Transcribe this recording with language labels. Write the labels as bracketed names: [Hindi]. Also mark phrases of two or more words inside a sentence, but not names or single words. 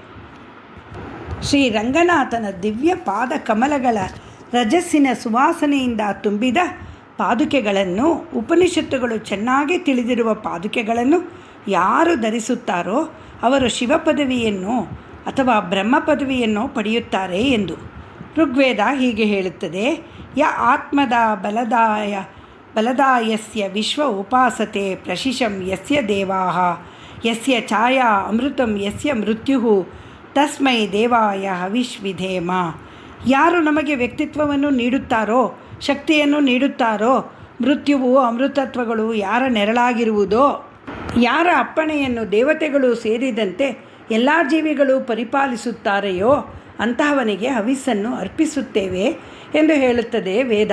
[Kannada] ಶ್ರೀರಂಗನಾಥನ ದಿವ್ಯ ಪಾದ ಕಮಲಗಳ ರಜಸ್ಸಿನ ಸುವಾಸನೆಯಿಂದ ತುಂಬಿದ ಪಾದುಕೆಗಳನ್ನು, ಉಪನಿಷತ್ತುಗಳು ಚೆನ್ನಾಗಿ ತಿಳಿದಿರುವ ಪಾದುಕೆಗಳನ್ನು ಯಾರು ಧರಿಸುತ್ತಾರೋ ಅವರು ಶಿವ ಪದವಿಯನ್ನು ಅಥವಾ ಬ್ರಹ್ಮ ಪದವಿಯನ್ನು ಪಡೆಯುತ್ತಾರೆ ಎಂದು ಋಗ್ವೇದ ಹೀಗೆ ಹೇಳುತ್ತದೆ. [Sanskrit] ಯ ಆತ್ಮದ ಬಲದಾಯಸ್ಯ ವಿಶ್ವ ಉಪಾಸತೆ ಪ್ರಶಿಶಂ ಯಸ್ಯ ದೇವಾಃ ಯಸ್ಯ ಛಾಯಾ ಅಮೃತಂ ಯಸ್ಯ ಮೃತ್ಯು ತಸ್ಮೈ ದೇವಾಯ ಹವಿಷ್ವಿಧೇಮ. [Kannada] ಯಾರು ನಮಗೆ ವ್ಯಕ್ತಿತ್ವವನ್ನು ನೀಡುತ್ತಾರೋ, ಶಕ್ತಿಯನ್ನು ನೀಡುತ್ತಾರೋ, ಮೃತ್ಯುವು ಅಮೃತತ್ವಗಳು ಯಾರ ನೆರಳಾಗಿರುವುದೋ, ಯಾರ ಅಪ್ಪಣೆಯನ್ನು ದೇವತೆಗಳು ಸೇರಿದಂತೆ ಎಲ್ಲ ಜೀವಿಗಳು ಪರಿಪಾಲಿಸುತ್ತಾರೆಯೋ ಅಂತಹವನಿಗೆ ಹವಿಸ್ಸನ್ನು ಅರ್ಪಿಸುತ್ತೇವೆ ಎಂದು ಹೇಳುತ್ತದೆ ವೇದ.